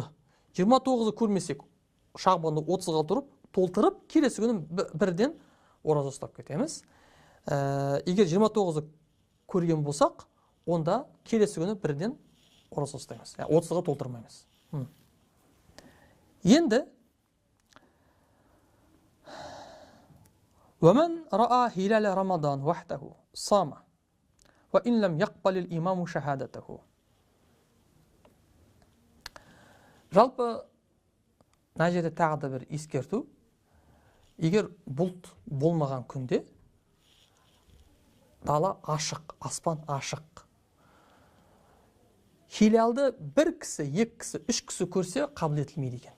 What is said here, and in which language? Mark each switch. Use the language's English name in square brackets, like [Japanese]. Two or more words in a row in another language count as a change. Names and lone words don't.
[Kazakh] 29-ы көрмесек, Шабанды 30-ға толтырып, келесі күні бірден ораза ұстап кетеміз. Егер 29-ы көрген болсақ, онда келесі күні бірден ораза ұстаймыз. 30-ға толтырмаймыз. [Arabic] Енді وَمَنْ رَأَى هِلَالَ رَمَضَانَ وَحْدَهُ صَامَ وَإِنْ لَمْ يَقْبَلِ الْإِمَامُ شَهَادَتَهُ. [Kazakh] Жалпы, мына жерде тағы да бір ескерту. Егер бұлт болмаған күнде дала ашық, аспан ашық. Хилалды бір кісі, екі кісі, үш кісі көрсе қабыл етілмейді екен.